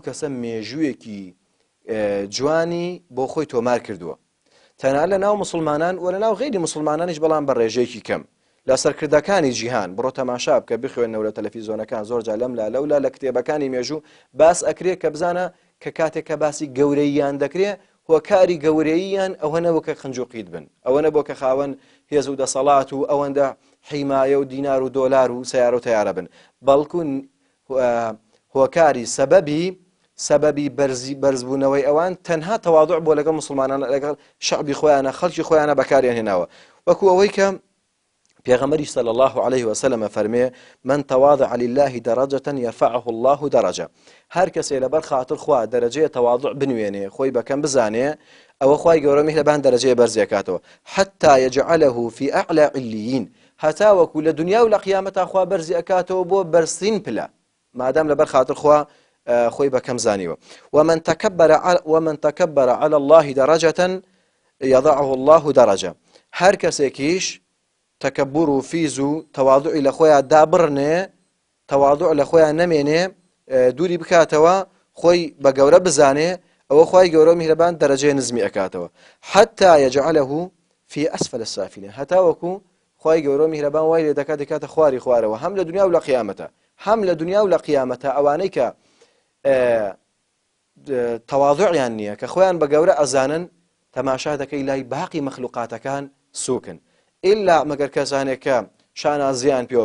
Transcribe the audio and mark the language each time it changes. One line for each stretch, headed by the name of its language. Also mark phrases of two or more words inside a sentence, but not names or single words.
Central Kurdish: کەسە مێژوویەکی جوانی بۆ خۆی تۆمار کردووە تەنها لە ناو مسلمانان و لە ناو غەیری مسلمانانیش بەڵام بە ڕێژەیەکی کەم لە سەرکردەکانی جیهان بڕۆ تەماشا بکە بخوێنەوە لە تەلەڤیزۆنەکان زۆرجار لەم لەولا لە کتێبەکانی مێژوو باس ئەکرێ کە بزانە کە کاتێک کە باسی گەورەییان دەکرێ هۆکاری گەورەییان ئەوە نەبوو کە خنجوقیت بن ئەوە نەبوو کە خاوەن هێز و دەسەڵات و ئەوەندە حیمایە و دینار و دۆلار و سەیارە و تەیارە بن بەڵکو هۆکاری سەبەبی بەرزبوونەوەی ئەوان تەنها تەواضع بۆ لەگەڵ مسلمانان لەگەڵ شەعبی خۆیانە خەڵکی خۆیانە بەکاریان هێناوە وەکو ئەوەی کە پێغەمبەری
Arabic: صلی الله عليه وسلم
Central Kurdish: فەرمێ
Arabic: من تواضع لله درجة يرفعه الله درجة
Central Kurdish: هەر کەسێ لەبەر خاتر خوا دەرەجەیە تەواضع بنوێنێ خۆی بەکەم بزانێ ئەوە خوای گەورە میهرەبان دەرەجەیە بەرزێکاتەوە
Arabic: حتى يجعله في أعلى عليين
Central Kurdish: هەتا وەکو لە دنیا و لە قیامەتا خوا بەرزی ئەکاتەوە بۆ بەرزترین پلە مادام لەبەر خاتر خوا خۆی بەکەم زانیوە
Arabic: ومن تكبر على الله درجة
Central Kurdish: يضعه الله درجة هەر کەسێکیش تەکەبور و فیز و تەواضعی لە خۆیان دابڕنێ تەواضع لە خۆیان نەمێنێ دووری بکاتەوە خۆی بە گەورە بزانێ ئەوە خوای گەورە میهرەبان دەرەجەی نزمی ئەکاتەوە
Arabic: حتى يجعله في أسفل السافلين
Central Kurdish: هەتا وەکو خوای گەورە میهرەبان وای لێ دەکات دەکاتە خواری خوارەوە هەم لە دنیا و لە قیامەتە هەم لە دنیا و لە قیامەتە ئەوانەی کە تەواضعیان نییە کە خۆیان بە گەورە ئەزانن تەماشا دەکەی لای باقی مەخلوقاتەکان سوکن ئیلا مەگەر کەسانێک کە شانازیان پێوە